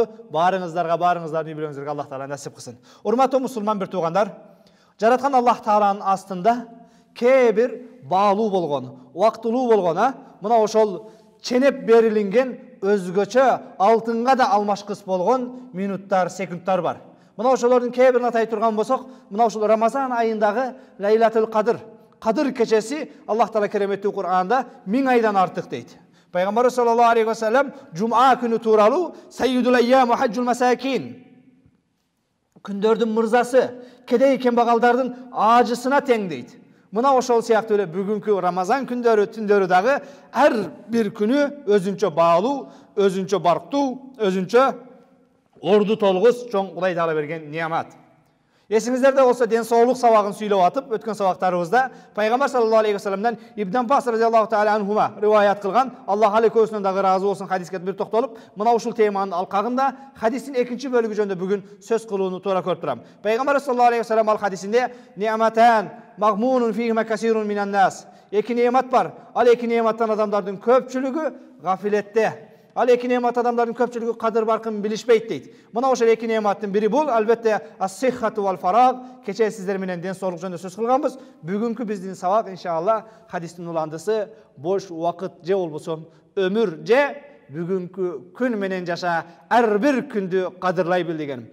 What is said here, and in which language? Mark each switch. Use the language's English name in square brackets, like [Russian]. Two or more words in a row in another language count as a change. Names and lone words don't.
[Kyrgyz] Баарыңыздардын үй-бүлөңүзгө Аллах Таала насип кылсын. Урматтуу мусулман бир туугандар, жараткан Аллах Тааланын астында кээ бир баалуу болгон, убактылуу болгон, мына ошол ченеп берилинген өзгөчө алтынга да алмашкыс болгон минуттар, секундтар бар. Мына ошолордун кээ бирин атай турган болсок, мына ошол Рамазан айындагы Лайлатул Кадыр, Кадыр кечеси Аллах Таала кереметтүү Кур'анда 1000 айдан артык дейт. [Arabic] Пайгамбар صلى الله عليه وسلم [Kyrgyz] жумаа күнү тууралуу [Arabic] سيد الأيام وحج المساكين, [Kyrgyz] күндөрдүн мырзасы, кедей кембагалдардын ажысына тең дейт. Мына ошол сыяктуу эле бүгүнкү Рамазан күндөрү, түндөрү дагы ар бир күнү өзүнчө баалуу, өзүнчө барктуу, өзүнчө орду толгус чоң Кудай Таала берген неамат. Эсиңиздерде болсо ден соолук сабагын сүйлөп атып, өткөн сабактарыбызда Пайгамбар [Arabic] صلى الله عليه وسلم [Kyrgyz] Ибн Аббас [Arabic] رضي الله تعالى عنهما [Kyrgyz] риваят кылган, Аллах алейкөсүнөн дагы разы болсун, хадиске бир токтолуп, мына ушул теманын алкагында хадистин экинчи бөлүгү жөнүндө бүгүн сөз кылууну туура көрүп турам. Пайгамбар [Arabic] صلى الله عليه وسلم [Kyrgyz] ал хадисинде [Arabic] نعمتان مغبون فيهما كثير من الناس. [Kyrgyz] Эки неамат бар. Ал эки неаматтан адамдардын көпчүлүгү гафилетте. Ал эки неамат адамдардын көпчүлүгү кадыр баркын билишпейт дейт. Мына ошол эки неаматтын бири бул албетте [Arabic] الصحة والفراغ. [Kyrgyz] Кечээ сиздер менен ден соолук жөнүндө сөз кылганбыз. Бүгүнкү биздин сабак иншалла хадистин уландысы бош убакыт же болбосо өмүр же бүгүнкү күн менен жаша, ар бир күндү кадырлай бил дегеним.